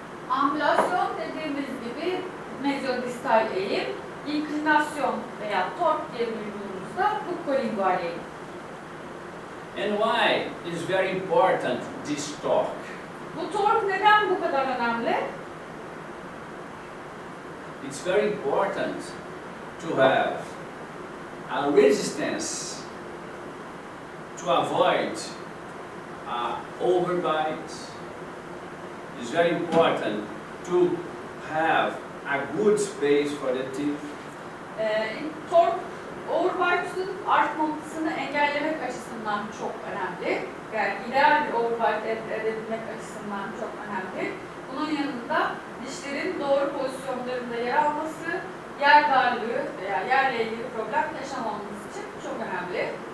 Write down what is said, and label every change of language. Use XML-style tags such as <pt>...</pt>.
<tr>Angülasyon dediğimiz gibi mezyodistal eğim, inklinasyon veya tork diye duyduğumuzda buccolingual eğim.</tr> <en>And why is very important this torque?</en> <tr>Bu tork neden bu kadar önemli?</tr> <en>It's very important to have a resistance to avoid overbite. It's very important to have a good space for the teeth.</en> <tr>Tork, overbite'ın artmasını engellemek açısından çok önemli. Yani ideal bir overbite elde edebilmek açısından çok önemli. Bunun yanında dişlerin doğru pozisyonlarında yer alması, yer darlığı veya yerle ilgili problem yaşamamamız için çok önemli.</tr>